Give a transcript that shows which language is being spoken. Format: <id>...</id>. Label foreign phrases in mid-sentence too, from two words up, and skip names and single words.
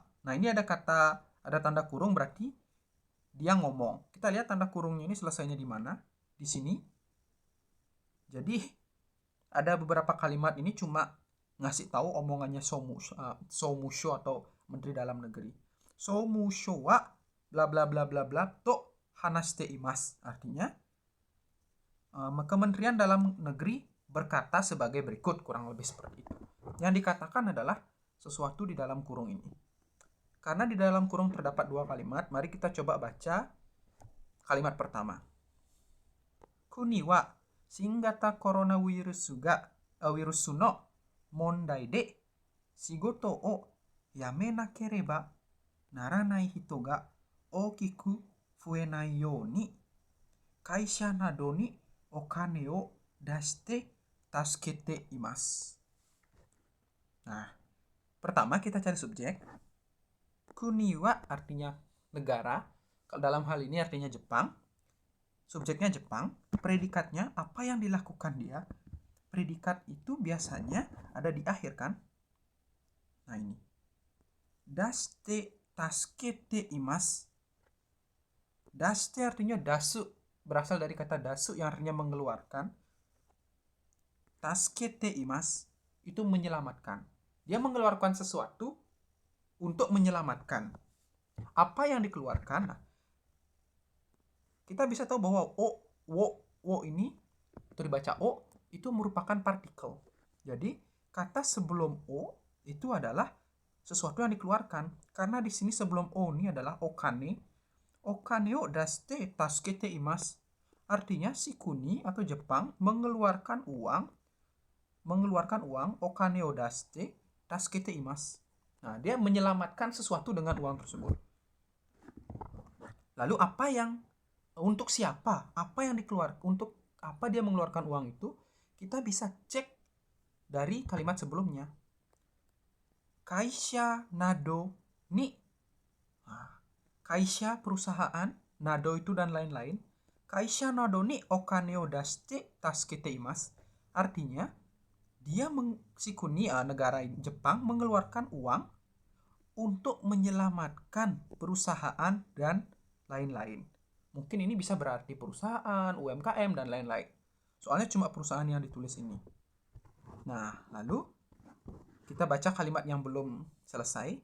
<id>Nah, ini ada tanda kurung, berarti dia ngomong. Kita lihat tanda kurungnya ini selesainya di mana? Di sini. Jadi ada beberapa kalimat ini cuma ngasih tahu omongannya Soumusho atau Menteri Dalam Negeri.</id> <ja>総務省はブラブラブラブラブラと話しています.</ja> <id>Artinya Kementerian Dalam Negeri berkata sebagai berikut, kurang lebih seperti itu. Yang dikatakan adalah sesuatu di dalam kurung ini. Karena di dalam kurung terdapat dua kalimat, mari kita coba baca kalimat pertama.</id> <ja>国は新型コロナウイルスの問題で仕事を辞めなければならない人が大きく増えないように会社などにお金を出して助けています.</ja> <id>Nah, pertama kita cari subjek. Kuniwa artinya negara. Dalam hal ini artinya Jepang. Subjeknya Jepang. Predikatnya apa yang dilakukan dia. Predikat itu biasanya ada di akhir kan. Nah, ini.</id> <ja>出して助けています.</ja> <id>Dashite artinya dasu. Berasal dari kata dasu yang artinya mengeluarkan.</id> <ja>助けています</ja> <id>itu menyelamatkan. Dia mengeluarkan sesuatu untuk menyelamatkan. Apa yang dikeluarkan? Nah, kita bisa tahu bahwa wo ini itu dibaca o itu merupakan partikel. Jadi kata sebelum o itu adalah sesuatu yang dikeluarkan. Karena di sini sebelum o ini adalah okane.</id> <ja>お金を出して助けています.</ja> <id>Artinya si Kuni atau Jepang mengeluarkan uang</id> <ja>お金を出して助けています.</ja> <id>Nah, dia menyelamatkan sesuatu dengan uang tersebut. Lalu untuk siapa? Apa yang dikeluarkan? Untuk apa dia mengeluarkan uang itu? Kita bisa cek dari kalimat sebelumnya.</id> <ja>会社などに.</ja> <id>Nah, kaisha perusahaan, nado itu dan lain-lain.</id> <ja>会社などにお金を出して助けています.</ja> <id>Artinya si Kuni, negara Jepang mengeluarkan uang untuk menyelamatkan perusahaan dan lain-lain. Mungkin ini bisa berarti perusahaan, UMKM, dan lain-lain. Soalnya cuma perusahaan yang ditulis ini. Nah, lalu kita baca kalimat yang belum selesai.</id>